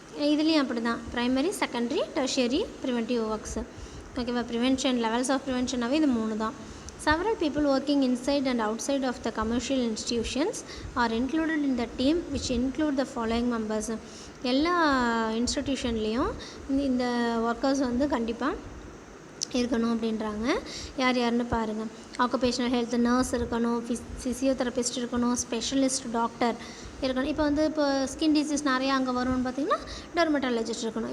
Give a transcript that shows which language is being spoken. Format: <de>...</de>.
<ta>இதுலேயும் அப்படி தான், primary, secondary, tertiary preventive works. ஓகேவா. ப்ரிவென்ஷன், லெவல்ஸ் ஆஃப் ப்ரிவென்ஷனாகவே இது 3 தான்.</ta> <en>Several people working inside and outside of the commercial institutions are included in the team, which include the following members.</en> <ta>எல்லா இன்ஸ்டிடியூஷன்லேயும் இந்த workers கண்டிப்பாக இருக்கணும் அப்படின்றாங்க. யாருன்னு பாருங்கள். ஆக்குபேஷனல் ஹெல்த் நர்ஸ் இருக்கணும், ஃபிசியோதெரபிஸ்ட் இருக்கணும், ஸ்பெஷலிஸ்ட் டாக்டர் இருக்கணும். இப்போ ஸ்கின் டிசீஸ் நிறையா அங்கே வரும்னு பார்த்திங்கன்னா டெர்மட்டாலஜிஸ்ட் இருக்கணும்.</ta>